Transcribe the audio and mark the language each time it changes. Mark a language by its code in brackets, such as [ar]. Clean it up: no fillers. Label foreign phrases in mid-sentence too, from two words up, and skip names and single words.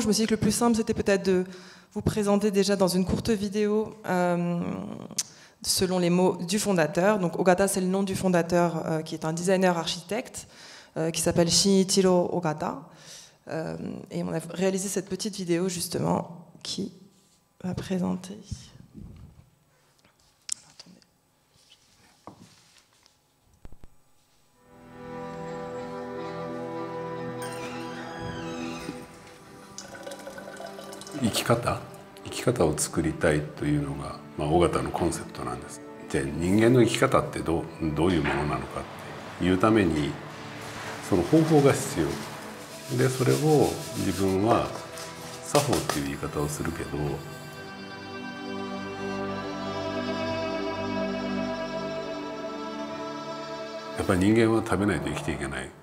[fr] Je me suis dit que le plus simple c'était peut-être de vous présenter déjà dans une courte vidéo selon les mots du fondateur. Donc Ogata, c'est le nom du fondateur qui est un designer architecte qui s'appelle Shinichiro Ogata. Et on a réalisé cette petite vidéo justement qui va présenter. Attendez. [ja] 生き方を作りたいというのが、尾形のコンセプトなんです。じゃあ人間の生き方ってどういうものなのかっていうためにその方法が必要で、それを自分は作法っていう言い方をするけど、やっぱり人間は食べないと生きていけない。